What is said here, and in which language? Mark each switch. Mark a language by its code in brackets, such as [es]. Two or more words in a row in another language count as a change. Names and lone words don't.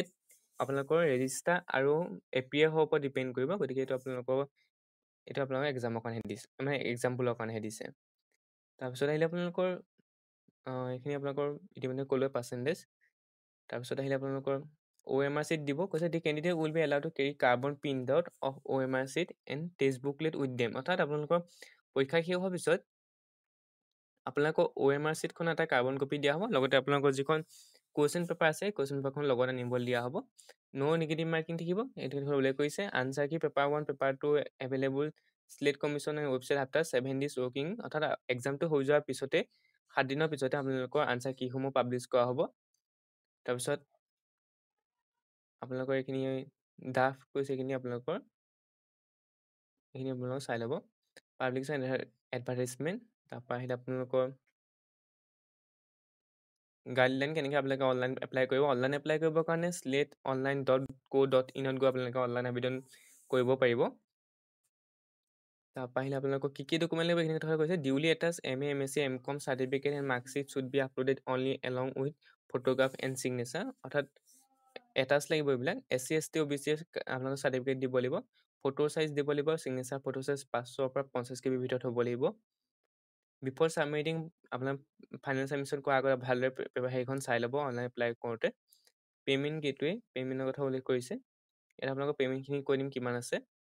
[as] আপোনালোকৰ ৰেজিষ্টাৰ আৰু এপিয়াৰ হোৱাৰ ওপৰত ডিপেণ্ড কৰিব গতিকে এইটো আপোনালোকৰ এক্সামৰ কাৰণে দিছে মানে এক্সাম্পলৰ কাৰণেহে দিছে তাৰপিছত আহিলে আপোনালোকৰ এইখিনি আপোনালোকৰ ইতিমধ্যে ক'লোৱে পাৰ্চেণ্টেজ তাৰপিছত আহিলে আপোনালোকৰ [en] OMR sheet [as] দিব কৈছে [en] the candidate will be allowed to carry carbon printout of OMR sheet and test booklet with [as] them অৰ্থাৎ আপোনালোকৰ পৰীক্ষা শেষ হোৱাৰ পিছত আপোনালোকৰ [en] OMR sheet [as] খন এটা কাৰ্বন কপি দিয়া হ'ব লগতে আপোনালোকৰ যিখন কুৱেশ্যন পেপাৰ আছে কুৱেশ্যন পেপাৰখন লগত আনিবলৈ দিয়া হ'ব [en] no negative marking [as] থাকিব এইটো উল্লেখ কৰিছে [en] answer key paper 1 paper 2 available SLET commission and website after [as] 7 days ৱৰ্কিং অৰ্থাৎ এক্সামটো হৈ যোৱাৰ পিছতে 7 দিনৰ পিছতে আপোনালোকৰ আনচাৰ কিসমূহ পাব্লিছ কৰা হ'ব তাৰপিছত আপোনালোকৰ এইখিনি ড্ৰাফ্ট কৈছে এইখিনি আপোনালোকৰ চাই ল'ব [en] publication advertisement [as] তাৰপৰা আহিলে আপোনালোকৰ গাইডলাইন কেনেকৈ আপোনালোকে [en] online apply [as] কৰিব [en] online apply [as] কৰিবৰ কাৰণে slate.online.co.in গৈ আপোনালোকে অনলাইন আবেদন কৰিব পাৰিব তাৰপৰা আহিলে আপোনালোকক কি ডকুমেণ্ট লাগিব এইখিনি কথা কৈছে [en] duly attach [as] MA MSc MCom [en] certificate and marksheet should be uploaded only along with photograph and signature [as] অৰ্থাৎ এটাচ লাগিব এইবিলাক SC ST OBC আপোনালোকৰ চাৰ্টিফিকেট দিব লাগিব [en] photo size [as] দিব লাগিব [en] signature photo size [as] 500 পৰা 50 KB ভিতৰত হ'ব লাগিব [en] before submitting [as] আপোনাৰ [en] final submission [as] কৰাৰ আগতে ভালদৰে সেইখন চাই ল'ব [en] online apply [as] কৰোঁতে [en] payment gateway paymentৰ [as] কথা উল্লেখ কৰিছে ইয়াত আপোনালোকৰ পে'মেণ্টখিনি কৈ দিম কিমান আছে